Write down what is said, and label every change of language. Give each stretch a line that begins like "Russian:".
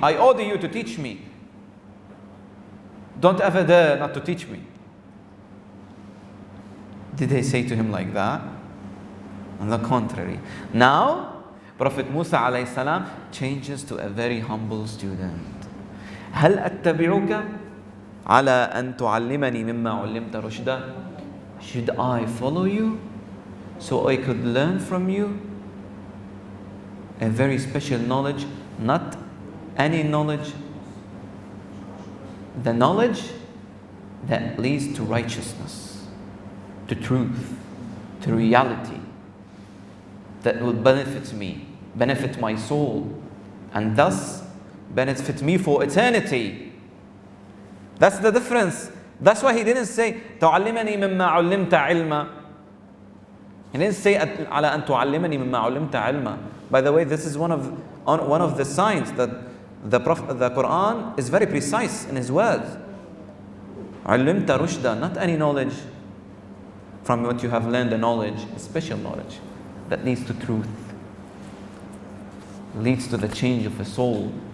English: I order you to teach me. Don't ever dare not to teach me. Did they say to him like that? On the contrary. Now, Prophet Musa alayhi salam changes to a very humble student.
Arabic: هل أتبعك على أن تعلمني مما علمت رشدا?
English: Should I follow you so I could learn from you a very special knowledge, not any knowledge, the knowledge that leads to righteousness, to truth, to reality, that will benefit me, benefit my soul, and thus benefit me for eternity. That's the difference. That's why he didn't say
Arabic: تعلمني مما علمت علما.
English: He didn't say
Arabic: على أن تعلمني مما علمت علما.
English: By the way, this is one of the signs that the Qur'an is very precise in his words.
Arabic: علمت رشدا,
English: not any knowledge from what you have learned, a knowledge, a special knowledge that leads to truth, leads to the change of a soul.